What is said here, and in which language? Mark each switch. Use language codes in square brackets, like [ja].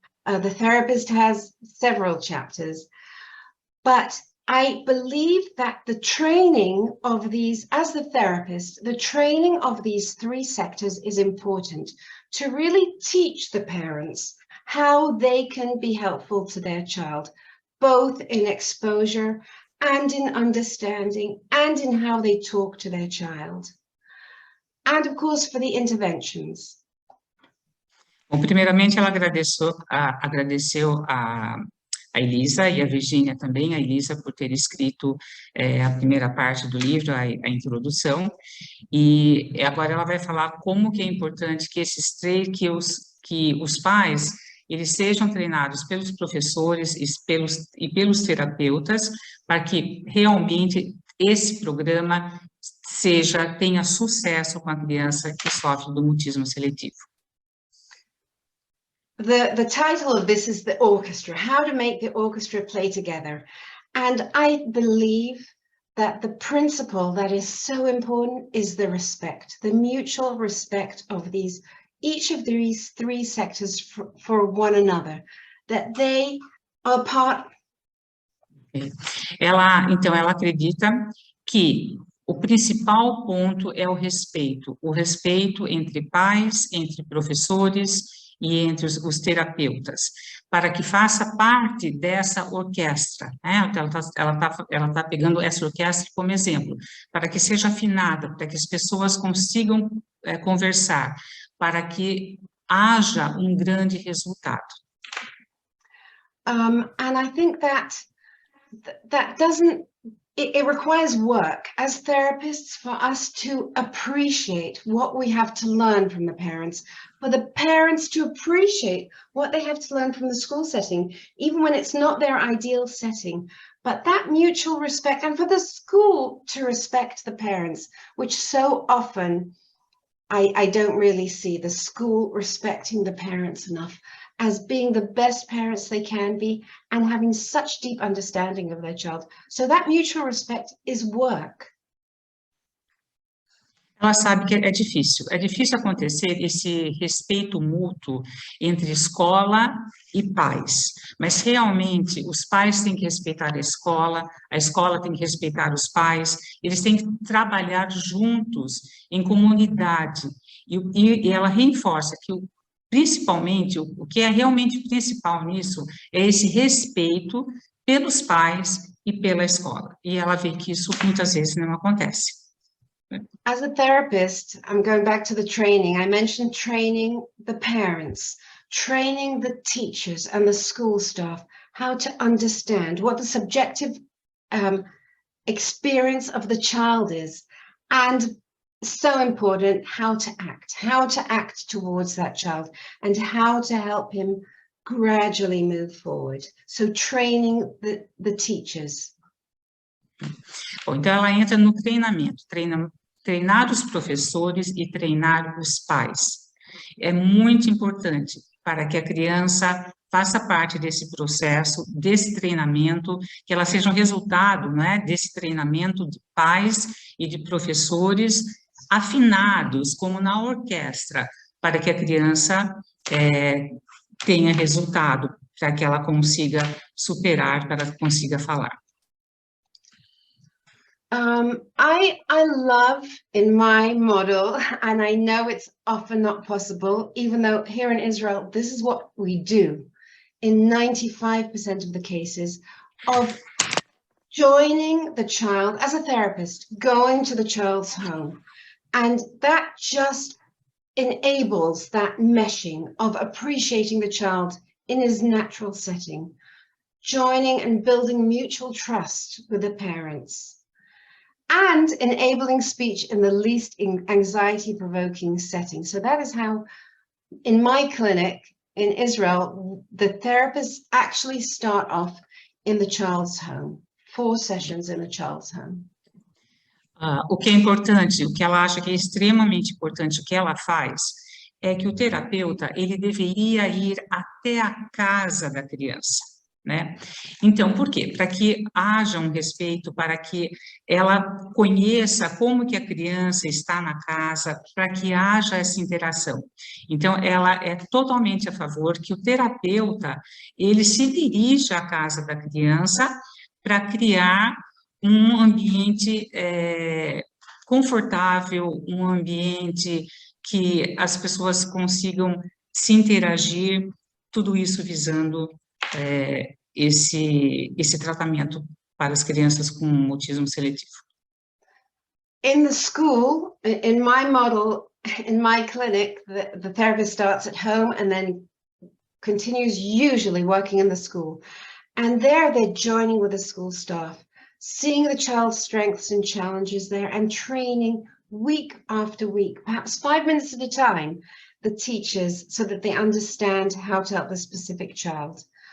[en] The therapist has several chapters, but I believe that the training of these, as the therapist, the training of these 3 sectors is important to really teach the parents how they can be helpful to their child, both in exposure and in understanding and in how they talk to their child. And of course, for the interventions. [pt] Bom, primeiramente, ela agradeceu a Elisa e a Virgínia também, a Elisa por ter escrito a primeira parte do livro, a introdução, e agora ela vai falar como que é importante que esses 3, que os pais, eles sejam treinados pelos professores e pelos terapeutas, para que realmente esse programa tenha sucesso com a criança que sofre do mutismo seletivo. [en] The title of this is the orchestra, how to make the orchestra play together. And I believe that the principle that is so important is the respect, the mutual respect of each of these 3 sectors for one another, that they are part. [pt] Então, ela acredita que o principal ponto é o respeito entre pais, entre professores e entre os terapeutas, para que faça parte dessa orquestra, né? Ela tá pegando essa orquestra como exemplo, para que seja afinada, para que as pessoas consigam conversar, para que haja grande resultado. [en] And I think that doesn't, it requires work as therapists for us to appreciate what we have to learn from the parents, for the parents to appreciate what they have to learn from the school setting, even when it's not their ideal setting. But that mutual respect, and for the school to respect the parents, which so often I don't really see the school respecting the parents enough as being the best parents they can be and having such deep understanding of their child. So that mutual respect is work. [pt] Ela sabe que é difícil acontecer esse respeito mútuo entre escola e pais, mas realmente os pais têm que respeitar a escola tem que respeitar os pais, eles têm que trabalhar juntos, em comunidade, e ela reforça que principalmente, o que é realmente principal nisso é esse respeito pelos pais e pela escola, e ela vê que isso muitas vezes não acontece. [en] As a therapist, I'm going back to the training. I mentioned training the parents, training the teachers and the school staff, how to understand what the subjective experience of the child is, and so important, how to act towards that child and how to help him gradually move forward. So training the teachers. [pt] Bom, então ela entra no treinamento, treinar os professores e treinar os pais. É muito importante para que a criança faça parte desse processo, desse treinamento, que ela seja um resultado, né, desse treinamento de pais e de professores afinados, como na orquestra, para que a criança tenha resultado, para que ela consiga superar, para que consiga falar. [en] I love in my model, and I know it's often not possible, even though here in Israel, this is what we do in 95% of the cases, of joining the child as a therapist, going to the child's home. And that just enables that meshing of appreciating the child in his natural setting, joining and building mutual trust with the parents, and enabling speech in the least anxiety-provoking setting. So that is how, in my clinic in Israel, the therapists actually start off in the child's home, 4 sessions in the child's home. [pt] O que é importante, o que ela acha que é extremamente importante, o que ela faz, é que o terapeuta, ele deveria ir até a casa da criança. né? Então, por quê? Para que haja um respeito, para que ela conheça como que a criança está na casa, para que haja essa interação. Então, ela é totalmente a favor que o terapeuta, ele se dirija à casa da criança para criar um ambiente confortável, um ambiente que as pessoas consigam se interagir, tudo isso visando esse tratamento para as crianças com mutismo seletivo. [en] In the school, in my model, in my clinic, the therapist starts at home and then continues usually working in the school. And there they're joining with the school staff, seeing the child's strengths and challenges there and training week after week, perhaps 5 minutes at a time, the teachers so that they understand how to help the specific child.